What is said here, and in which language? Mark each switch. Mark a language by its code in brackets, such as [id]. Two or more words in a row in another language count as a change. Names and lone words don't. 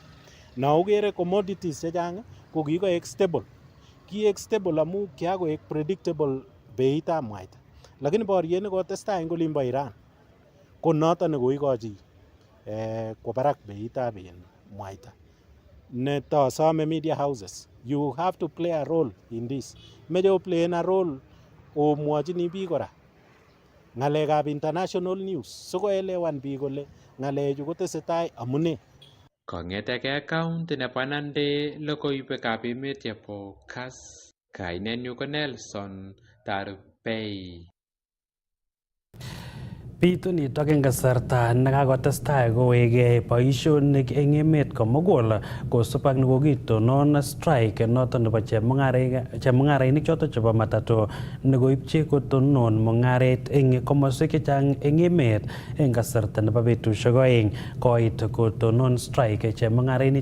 [kln] Na ukere commodities chechang ko kikoek stable. Kiek stable amu kiakoek predictable beitab mwaita. Lakini boriet nekotestai eng olimbo Iran ko noto nekoikochi kwa barak beitab mwaita. [en] Neto some media houses, you have to play a role in this. [kln] Meche [en] play a role [kln] omwochini biik kora ng'alekab [en] international news [kln] sikoelewan biik kole ng'alechu kotesetai amune. Kong'eteke county nebo Nandi logoiwekab emet chebo Kass. Kainenyu ko Nelson Tarbei. Bitu nitok eng kasarta nekakotestai kowekei boisionik eng emet komugul kosub ak nekokitonon strike noton nebo chemung'arainik choto chebo matatu nekoipchi kotonon mung'aret eng komoswek chechang eng emet eng kasarta nebo betusiek oeng koit kotonon strike chemung'arainik